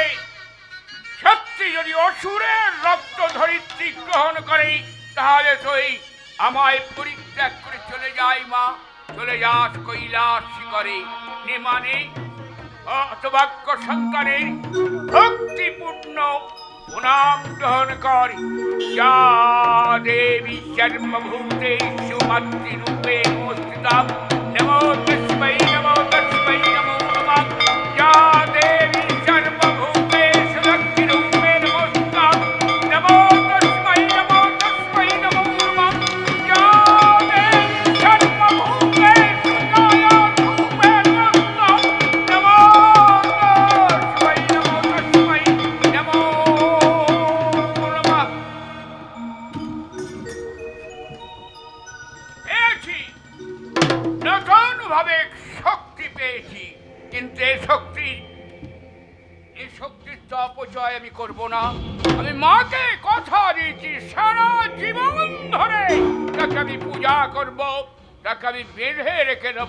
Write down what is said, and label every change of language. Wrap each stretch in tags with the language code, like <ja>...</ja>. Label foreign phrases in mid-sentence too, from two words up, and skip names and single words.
<bn>সত্যি যদি অসুরের রক্ত ধরিত্রী গ্রহণ করে, তাহলে তুই আমায় পরিত্যাগ করে চলে যাই মা, চলে যাস কৈলাসী করে। নিমানে অতভাগ্য সন্তানের ভক্তিপূর্ণ প্রণাম গ্রহণ কর।</bn> <sa>যা দেবী সর্বভূতেষু মাতৃরূপে নমস্তুতা, নমো তস্मै নমো তস্मै নমো নমঃ। যা দেবী সর্বভূতেষু লক্ষ্মীরূপে নমস্তুতা, নমো তস্मै নমো তস্मै নমো নমঃ। যা দেবী সর্বভূতেষু ছায়ারূপে নমস্তুতা, নমো তস্मै নমো তস্मै নমো নমঃ।</sa> <bn>পেয়েছি, নতুন ভাবে শক্তি পেয়েছি, কিন্তু এই শক্তির তো অপচয় আমি করব না। আমি মাকে কথা দিয়েছি, সারা জীবন ধরে তাকে আমি পূজা করব, তাকে আমি বেঁধে রেখে দেব।</bn>